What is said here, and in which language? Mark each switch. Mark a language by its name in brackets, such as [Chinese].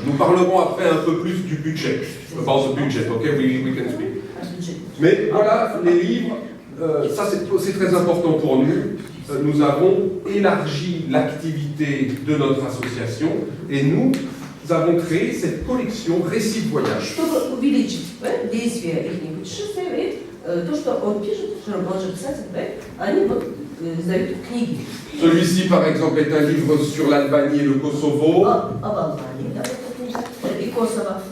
[French] Nous parlerons après un peu plus du budget. [English] About the budget, ok? We can speak. [French] Mais voilà, les livres, ça c'est très important pour nous. Nous avons élargi l'activité de notre association et nous avons créé cette collection Récits de voyage. [Russian] Чтобы увеличить действие их путешествия, то, что он пишет, что он же писатель, они вот издают книги. [French] Celui-ci, par exemple, est un livre sur l'Albanie et le Kosovo. [Russian] Об Албании, да, и Kosovo.